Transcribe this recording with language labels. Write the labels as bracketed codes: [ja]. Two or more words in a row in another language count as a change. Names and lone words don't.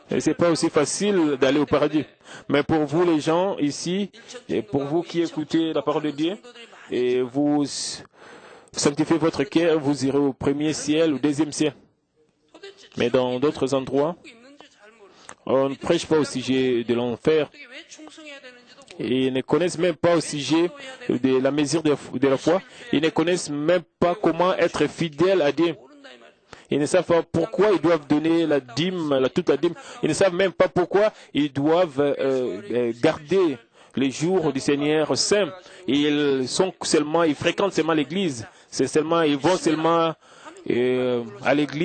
[fr] Et c'est pas aussi facile d'aller au paradis. Mais pour vous les gens ici, et pour vous qui écoutez la parole de Dieu, et vous sanctifiez votre cœur, vous irez au premier ciel, au deuxième ciel. [ko] 도대체 [fr] Mais dans d'autres endroits, [ko] 지옥이 있는지 잘 모르고 [fr] on ne prêche pas au sujet de l'enfer. [ko] 어떻게 왜 충성해야 되는지도 모르고 [fr] Et ils ne connaissent même pas au sujet de la mesure de la foi. Ils ne connaissent même pas comment être fidèles à Dieu. [ko] 모른다 이 말이에요. [fr] Ils ne savent pas pourquoi ils doivent donner la dîme, toute la dîme. Ils ne savent même pas pourquoi ils doivent garder les jours du Seigneur saint. Ils fréquentent seulement l'église. Ils vont seulement à l'église